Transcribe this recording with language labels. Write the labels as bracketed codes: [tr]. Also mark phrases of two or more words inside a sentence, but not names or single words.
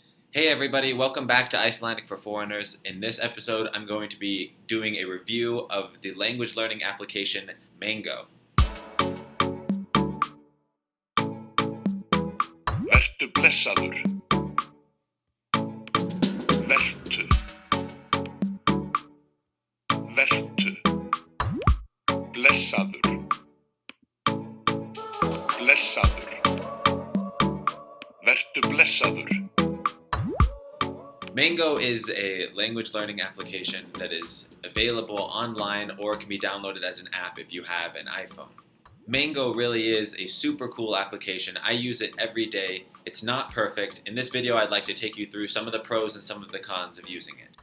[en] Hey everybody, welcome back to Icelandic for Foreigners. In this episode, I'm going to be doing a review of the language learning application Mango. [is] Vertu blessaður. Vertu. Vertu. Blessaður. Blessaður. Vertu blessaður. [en] Mango is a language learning application that is available online or can be downloaded as an app if you have an iPhone. Mango really is a super cool application. I use it every day. It's not perfect. In this video, I'd like to take you through some of the pros and some of the cons of using it.